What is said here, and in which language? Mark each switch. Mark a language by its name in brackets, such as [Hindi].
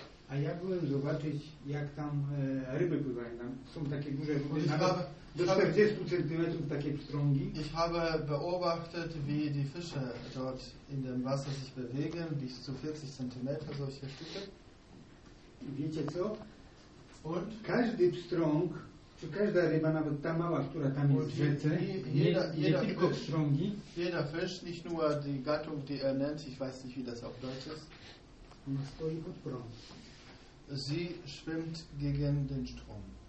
[Polish] A ja byłem zobaczyć, jak tam ryby pływają. Tam są takie duże wody, do 40 cm takie pstrągi. [German] Ich habe beobachtet, wie die Fische dort in dem Wasser sich bewegen, bis zu 40 cm solche Stücke. [Polish] Wiecie co? [German] Und? [Polish] Każdy pstrąg, czy każda ryba, nawet ta mała, która tam jest w rzece, nie tylko pstrągi. [German] Jeder Fisch, nicht nur die Gattung, die nennt, ich weiß nicht, wie das auf Deutsch ist. [Polish] Ona stoi pod prąd. [German] Sie schwimmt gegen den Strom.